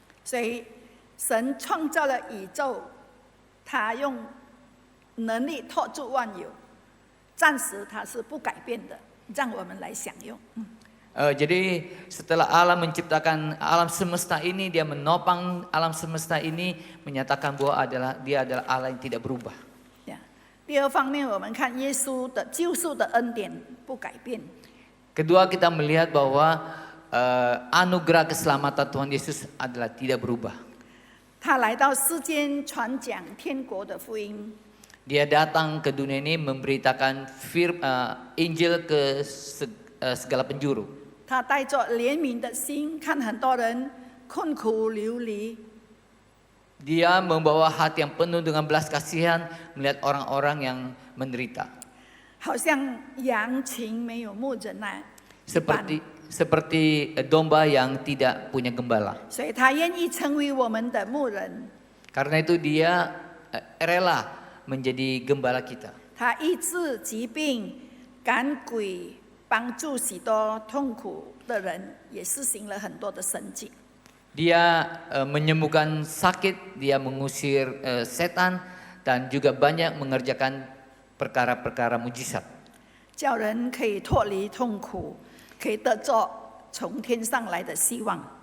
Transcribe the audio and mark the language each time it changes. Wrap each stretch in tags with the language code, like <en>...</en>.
<zh>所以神创造了宇宙，他用能力托住万有，暂时他是不改变的，让我们来享用。</zh> <id>Jadi setelah Allah menciptakan alam semesta ini, dia menopang alam semesta ini, menyatakan bahwa dia adalah Allah yang tidak berubah.</id> <zh>第二方面，我们看耶稣的救赎的恩典不改变。</zh> <id>Kedua, kita melihat bahwa anugerah keselamatan Tuhan Yesus adalah tidak berubah.</id> <zh>他来到世间传讲天国的福音，</zh> <id>Dia datang ke dunia ini memberitakan Injil ke segala penjuru.</id> <zh>他带着怜悯的心，看很多人困苦流离，</zh> <id>Dia membawa hati yang penuh dengan belas kasihan melihat orang-orang yang menderita.</id> <zh>好像羊群没有牧人那一般。</zh> <id>Seperti domba yang tidak punya gembala.</id> <zh>所以他愿意成为我们的牧人。</zh> <id>Karena itu dia rela menjadi gembala kita.</id> <zh>他医治疾病、赶鬼，帮助许多痛苦的人，也施行了很多的神迹。</zh> <id>Dia menyembuhkan sakit, dia mengusir setan, dan juga banyak mengerjakan perkara-perkara mujizat.</id> <zh>叫人可以脱离痛苦，可以得着从天上来的希望。</zh>